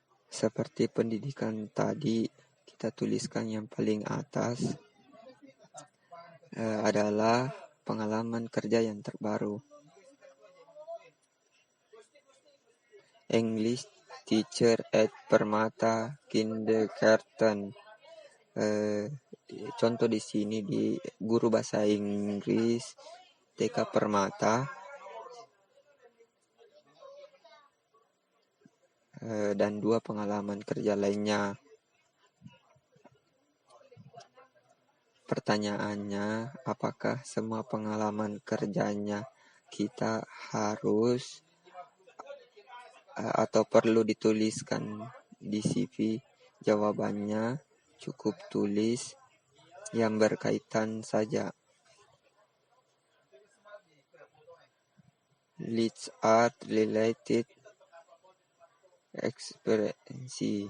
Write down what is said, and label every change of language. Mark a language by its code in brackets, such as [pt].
[id] Seperti pendidikan tadi, kita tuliskan yang paling atas adalah pengalaman kerja yang terbaru. [en] English teacher at Permata Kindergarten. [id] Contoh di sini di guru bahasa Inggris TK Permata. Dan 2 pengalaman kerja lainnya. Pertanyaannya, apakah semua pengalaman kerjanya kita harus atau perlu dituliskan di CV? Jawabannya, cukup tulis yang berkaitan saja. [en] Let's add related experience.